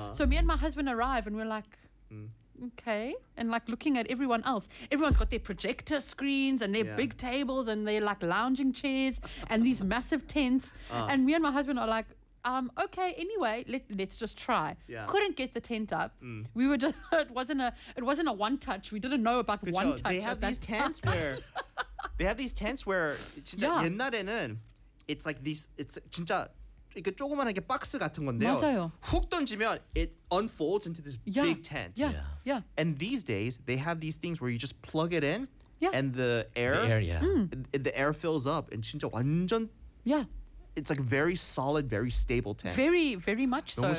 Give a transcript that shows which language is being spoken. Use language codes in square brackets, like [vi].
[en] So me and my husband arrive, and we're like. Okay, and like looking at everyone else, everyone's got their projector screens and their big tables and their like lounging chairs and these massive tents. And me and my husband are like, okay, anyway, let's just try. Yeah. Couldn't get the tent up. We were just it wasn't a one touch. We didn't know about one touch. They have these tents where they have these tents where [ko] 진짜 옛날에는 [en] it's like these. It's [ko] 진짜 이게 조그만한 게 박스 같은 건데요. 맞아요. 훅 던지면 [en] it unfolds into this big tent. Yeah. And these days they have these things where you just plug it in and the air fills up and [ko] 진짜 완전 [en] It's like very solid, very stable tent. Very, very much so.